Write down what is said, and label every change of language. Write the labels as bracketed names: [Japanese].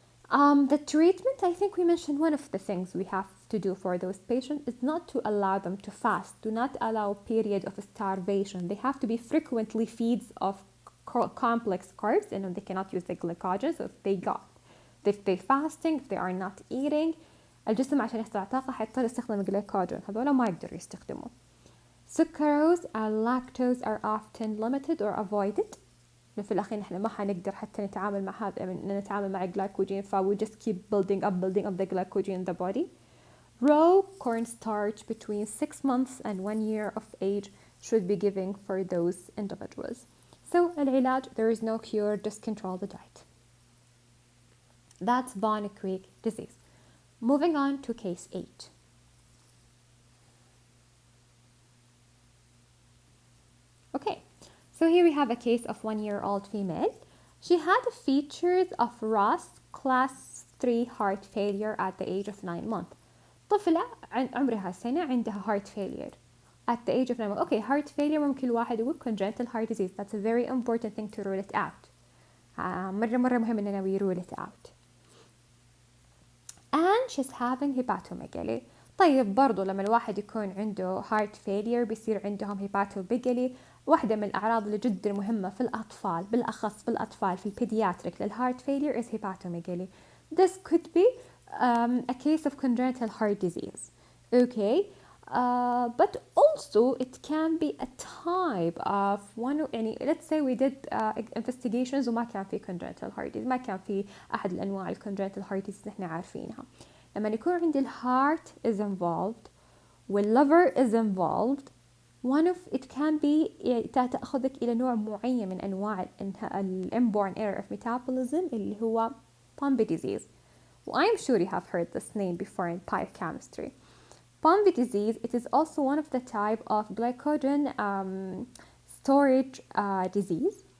[English] The treatment, I think we mentioned one of the things we have to do for those patients is not to allow them to fast. Do not allow a period of starvation. They have to be frequently feeds of complex carbs, and they cannot use the glycogen. So if they're fasting, if they are not eating, [Arabic] الجسم عشان يحصل على طاقة حيضطر يستخدم الجليكوجين، هذول ما يقدروا يستخدموا. [English] Sucrose and lactose are often limited or avoided. [Arabic] في الأخير نحن ما حنقدر حتى نتعامل مع هذا، نتعامل مع الجلايكوجين، [English] we just keep building up the glycogen in the body. Raw cornstarch between 6 months and 1 year of age should be given for those individuals. So [Arabic] العلاج, [English] there is no cure, just control the diet. That's Von Greek disease. Moving on to case 8. Okay, so here we have a case of 1-year-old female. She had features of Ross class 3 heart failure at the age of 9 months. [Arabic] طفلة عمرها سنة عندها [English] heart failure at the age of 9 months. Okay, heart failure [Arabic] ممكن الواحد يقول [English] congenital heart disease. That's a very important thing to rule it out. [Arabic] مرة مهم إننا [English] we rule it out. And she's having hepatomegaly. [Arabic] طيب برضو لما الواحد يكون عنده heart failure بيصير عندهم hepatomegaly. واحدة من الأعراض اللي جدا مهمة في الأطفال، بالأخص في الأطفال في البيدياتريك للهارت failure is hepatomegaly. [English] This could be a case of congenital heart disease. Okay, but also it can be a type of one. [Arabic] يعني [English] let's say we did investigations [Arabic] وما كان في congenital heart disease، ما كان في أحد الأنواع congenital heart disease اللي احنا عارفينها. لما يكون عندي الهارت is involved والliver [English] is involved, one of it can be [Arabic] تأخذك إلى نوع معين من أنواع الانبورن error of metabolism اللي هو Pompe disease. [English] I'm sure you have heard this name before in biochemistry. Pompe disease, it is also one of the type of glycogen storage disease.